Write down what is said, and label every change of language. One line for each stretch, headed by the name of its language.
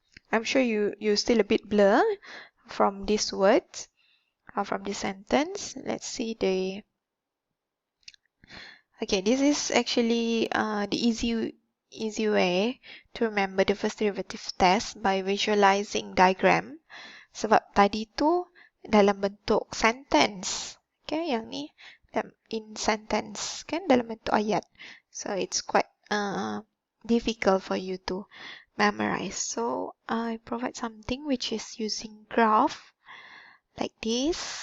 English: I'm sure you still a bit blur from these words, from this sentence. Let's see the. Okay, this is actually the easy way to remember the first derivative test by visualizing diagram.
Malay: Sebab tadi tu dalam bentuk sentence. Okay, yang ni
English: in sentence
Malay: kan, dalam bentuk ayat.
English: So it's quite difficult for you to memorize. So I provide something which is using graph like this.